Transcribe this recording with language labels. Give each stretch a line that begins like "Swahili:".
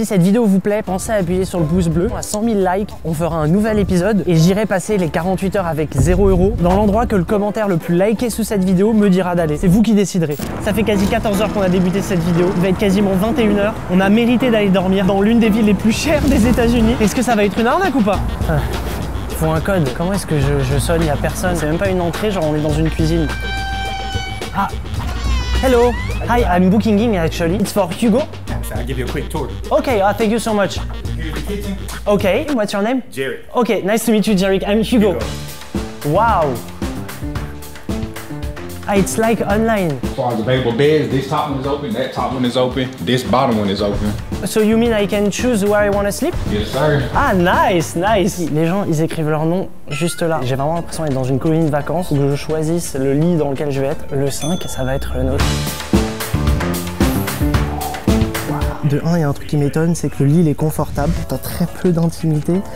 French: Si cette vidéo vous plaît, pensez à appuyer sur le pouce bleu. À 100 000 likes, on fera un nouvel épisode et j'irai passer les 48 heures avec 0 € dans l'endroit que le commentaire le plus liké sous cette vidéo me dira d'aller. C'est vous qui déciderez. Ça fait quasi 14 heures qu'on a débuté cette vidéo. Il va être quasiment 21 h. On a mérité d'aller dormir dans l'une des villes les plus chères des États-Unis. Est-ce que ça va être une arnaque ou pas? Il faut un code. Comment est-ce que je sonne? Il n'y a personne. C'est même pas une entrée, genre on est dans une cuisine.
English: Ah. Hello. Hi, I'm booking in actually. It's for Hugo. I'll give you a quick tour. Okay, thank you so much. Here's the kitchen. Okay, what's your name? Jerry. Okay, nice to meet you, Jarek. I'm Hugo. Wow. Ah, it's like online. As far as available beds, this top one is open, that top one is open, this bottom one is open. So you mean I can choose where I want to sleep? Yes, sir. Ah, nice, nice.
French: Les gens, ils écrivent leur nom juste là. J'ai vraiment l'impression d'être dans une colonie de vacances où je choisisse le lit dans lequel je vais être. Le 5, ça va être le nôtre. De 1, il y a un truc qui m'étonne, c'est que le lit il est confortable. T'as très peu d'intimité.